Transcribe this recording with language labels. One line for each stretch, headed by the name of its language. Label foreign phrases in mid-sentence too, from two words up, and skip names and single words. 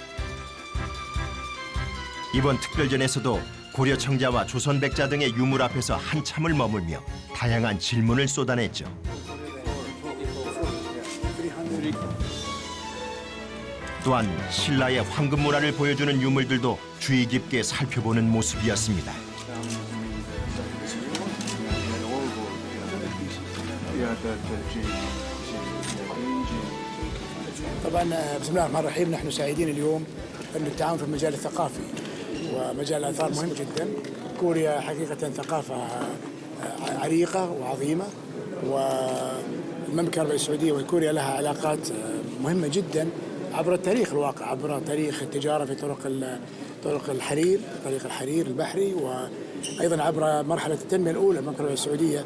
Korean: 이번 특별전에서도 고려 청자와 조선 백자 등의 유물 앞에서 한참을 머물며 다양한 질문을 쏟아냈죠. 또한 신라의 황금 문화를 보여주는 유물들도 주의 깊게 살펴보는 모습이었습니다.
Arabic: طبعا بسم الله الرحمن الرحيم نحن سعيدين اليوم أن التعاون في المجال الثقافي ومجال الآثار مهم جدا. كوريا حقيقة ثقافة عريقة وعظيمة والمملكة العربية السعودية وكوريا لها علاقات مهمة جدا عبر التاريخ الواقع عبر تاريخ التجارة في طرق الحرير طريق الحرير البحري وأيضا عبر مرحلة التنمية الأولى المملكة العربية السعودية.